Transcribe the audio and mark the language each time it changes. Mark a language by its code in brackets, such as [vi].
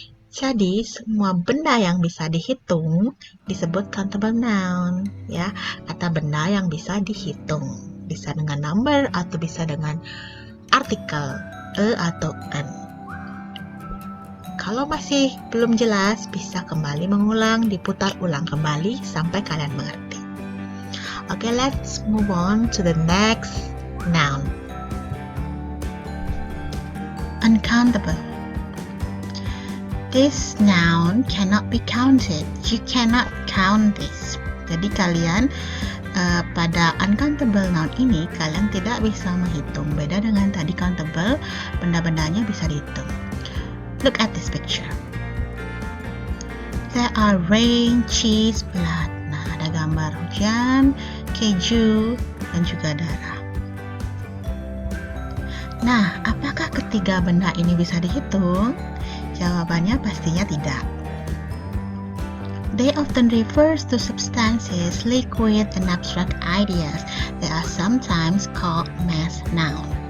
[id] Jadi semua benda yang bisa dihitung disebut countable noun ya, kata benda yang bisa dihitung. Bisa dengan number atau bisa dengan artikel a atau an. Kalau masih belum jelas, bisa kembali mengulang, diputar ulang kembali sampai kalian mengerti. [en] Oke, let's move on to the next noun. Uncountable. This noun cannot be counted. You cannot count this. [id] Jadi kalian pada uncountable noun ini kalian tidak bisa menghitung. Beda dengan tadi countable, benda-bendanya bisa dihitung. [en] Look at this picture. There are rain, cheese, blood. [id] Nah, ada gambar hujan, keju, dan juga darah. Nah, apakah ketiga benda ini bisa dihitung? Jawabannya pastinya tidak. [en] They often refers to substances, liquid, and abstract ideas. They are sometimes called mass noun.